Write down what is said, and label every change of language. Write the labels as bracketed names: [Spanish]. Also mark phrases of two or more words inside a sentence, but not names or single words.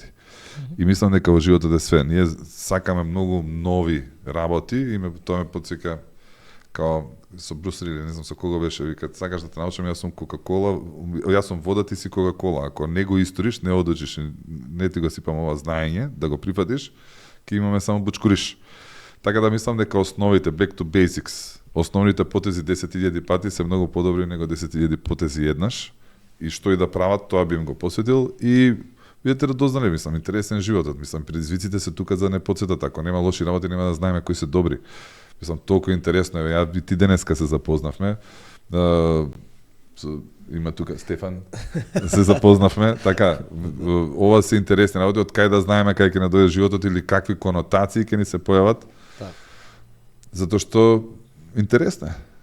[Macedonian] И мислам дека во животот е све. Ние сакаме многу нови работи и тоа ме потсека као со Брус Ли, не знам со кого беше, вика, сакаш да те научам, јас сум Кока-кола, јас сум вода, ти си Кока-кола. Ако не го историш, не одучиш, не ти го сипам ова знаење, да го прифатиш, ќе имаме само бучкуриш. Така да мислам дека основите, [English] back to basics, [Macedonian] основните потези 10.000 пати се многу подобри него 10.000 потези еднаш. И што и да прават, тоа би им го посветил и видите да дознале, мислам, интересен животот, мислам, предизвиците се тука за не подсетат, ако нема лоши работи, нема да знаеме кои се добри. Мислам, толку интересно е, ја и ти денеска се запознавме, има тука Стефан, се запознавме, така, ова се интересни работи, од кај да знаеме кај ќе надојде животот или какви конотации ќе ни се појават, затоа што интересно е.